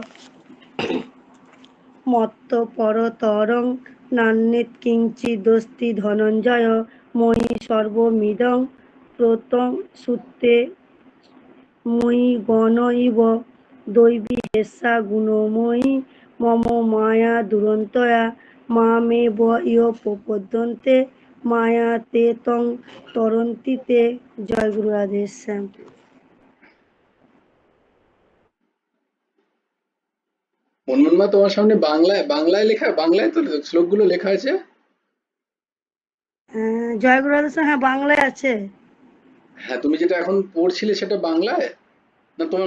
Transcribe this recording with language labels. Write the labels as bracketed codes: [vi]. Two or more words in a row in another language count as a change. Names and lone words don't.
[sa] मत्तपरतरं नान्यत् किञ्चिदस्ति धनञ्जय मयि सर्वमिदं प्रोतं सुते मयि गण इव दैवी हेषा गुणमयी मम माया दुरन्तया मामेव ये प्रपद्यन्ते माया ते तं तरन्ति ते। [bn] জয় গুরু রাধেশ্যাম। মনমোহন তোমার সামনে বাংলায় বাংলায় লেখা, বাংলায় তো শ্লোকগুলো লেখা আছে। জয় গুরু রাধেশ্যাম, হ্যাঁ বাংলায় আছে। হ্যাঁ, তুমি যেটা এখন পড়ছিলে সেটা বাংলায় না তোমার